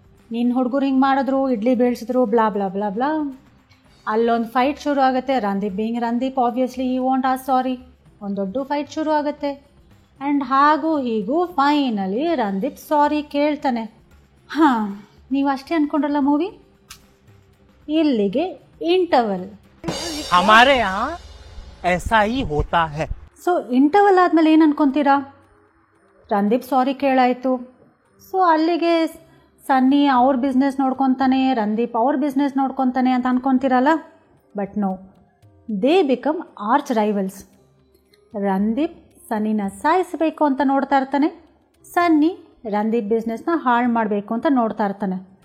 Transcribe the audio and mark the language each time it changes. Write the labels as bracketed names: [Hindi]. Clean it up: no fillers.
[Kannada] ನಿನ್ನ ಹುಡುಗರು ಹಿಂಗೆ ಮಾಡಿದ್ರು, idli ಬೀಳ್ಸಿದ್ರು, blah blah blah blah. ಅಲ್ಲೊಂದು ಫೈಟ್ ಶುರು ಆಗುತ್ತೆ. [English] Randeep being Randeep obviously ಈ want a sorry. [Kannada] ಒಂದು ದೊಡ್ಡ ಫೈಟ್ ಶುರು ಆಗುತ್ತೆ. ಆ್ಯಂಡ್ ಹಾಗೂ ಹೀಗೂ ಫೈನಲಿ ರಂದೀಪ್ ಸಾರಿ ಕೇಳ್ತಾನೆ. ಹಾಂ, ನೀವು ಅಷ್ಟೇ ಅಂದ್ಕೊಂಡ್ರಲ್ಲ ಮೂವಿ? ಇಲ್ಲಿಗೆ ಇಂಟರ್ವಲ್. [Hindi] हमारे यहाँ ऐसा ही होता है. [Kannada] ಸೊ ಇಂಟರ್ವಲ್ ಆದಮೇಲೆ ಏನು ಅನ್ಕೊತೀರಾ? ರಂದೀಪ್ ಸಾರಿ ಕೇಳಾಯಿತು. ಸೊ ಅಲ್ಲಿಗೆ ಸನ್ನಿ ಅವ್ರ ಬಿಸ್ನೆಸ್ ನೋಡ್ಕೊತಾನೆ, ರಂದೀಪ್ ಅವ್ರ ಬಿಸ್ನೆಸ್ ನೋಡ್ಕೊತಾನೆ ಅಂತ ಅನ್ಕೊತೀರಲ್ಲ. [English] But no, they become arch rivals. [Kannada] Randeep ಸನ್ನಿನ ಸಾಯಿಸಬೇಕು ಅಂತ ನೋಡ್ತಾ ಇರ್ತಾನೆ, ಸನ್ನಿ ರಂದೀಪ್ ಬಿಸ್ನೆಸ್ನ ಹಾಳು ಮಾಡಬೇಕು ಅಂತ ನೋಡ್ತಾ ಇರ್ತಾನೆ.